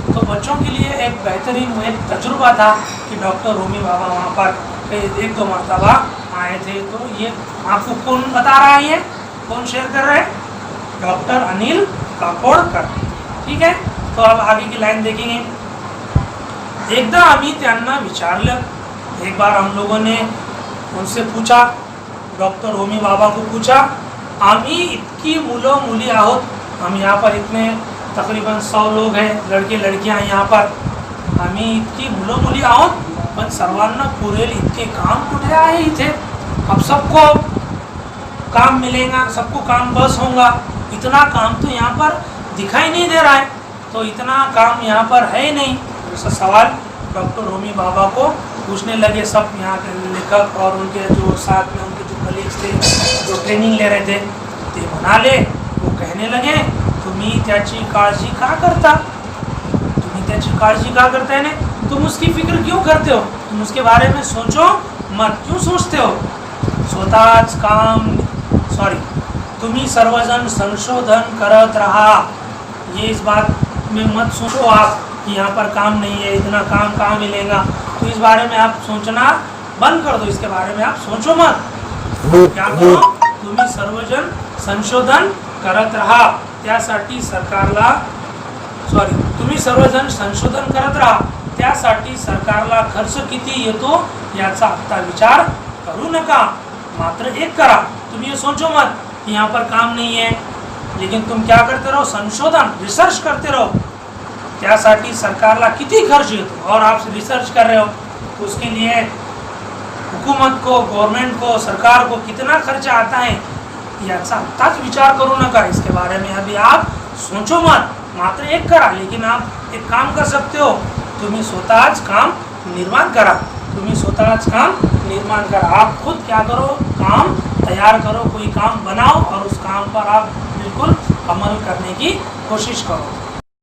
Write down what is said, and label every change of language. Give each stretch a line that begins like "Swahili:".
Hindi: तो बच्चों के लिए एक बेहतरीन एक तजुर्बा था कि डॉक्टर होमी भाभा वहाँ पर एक दो मरतबा आए थे। तो ये आपको कौन बता रहा है, ये कौन शेयर कर रहे हैं? डॉक्टर अनिल काकोडकर। ठीक है, तो अब आगे की लाइन देखेंगे।
Marathi: एकदा आम्ही त्यांना विचारलं,
Hindi: एक बार हम लोगों ने उनसे पूछा, डॉक्टर होमी भाभा को पूछा,
Marathi: आम्ही इतकी मुलं मुली आहोत,
Hindi: हम यहाँ पर इतने तकरीबन 100 लोग हैं, लड़के लड़कियाँ हैं यहाँ पर,
Marathi: आम्ही इतकी मुलं मुली आहोत, पण सर्वांना पुरेल इतके काम कुठे आहे इथे?
Hindi: अब सबको काम मिलेगा, सबको काम बस होगा, इतना काम तो यहाँ पर दिखाई नहीं दे रहा है, तो इतना काम यहाँ पर है ही नहीं। ऐसा सवाल डॉक्टर होमी भाभा को पूछने लगे सब यहाँ के लेखक और उनके जो साथ में उनके जो कलीग्स थे, जो ट्रेनिंग ले रहे थे,
Marathi: ते म्हणाले,
Hindi: वो कहने लगे,
Marathi: तुम्ही त्याची काळजी का करता? तुम्ही त्याची काळजी का करता है?
Hindi: तुम उसकी फिक्र क्यों करते हो? तुम उसके बारे में सोचो मत, क्यों सोचते हो?
Marathi: स्वतःच काम, सॉरी, तुम्ही सर्वजन संशोधन करत रहा,
Hindi: ये इस बात में मत सोचो आप कि यहाँ पर काम नहीं है, इतना काम कहाँ मिलेगा, तो इस बारे में आप सोचना बंद कर दो, इसके बारे में आप सोचो मत। क्या करो?
Marathi: तुम्ही सर्वजन संशोधन करत राहा, त्यासाठी सरकारला, सॉरी, तुम्ही सर्वजन संशोधन करत राहा, त्यासाठी सरकारला खर्च किती येतो याचा आता विचार करू नका, मात्र एक करा,
Hindi: तुम ये सोचो मत कि यहाँ पर काम नहीं है, लेकिन तुम क्या करते रहो? संशोधन, रिसर्च करते रहो,
Marathi: त्यासाठी सरकारला किती खर्च येतो,
Hindi: और आप रिसर्च कर रहे हो तो उसके लिए हुकूमत को, गवर्नमेंट को, सरकार को कितना खर्चा आता है
Marathi: याचा आत्ताच विचार करू नका,
Hindi: इसके बारे में अभी आप सोचो मत,
Marathi: मात्र एक करा।
Hindi: लेकिन आप एक काम कर सकते हो,
Marathi: तुम्ही स्वतःच काम निर्माण करा,
Hindi: तुम्ही स्वतःच काम निर्माण करा, आप खुद क्या करो? काम तैयार करो, कोई काम बनाओ और उस काम पर आप बिल्कुल अमल करने की कोशिश करो।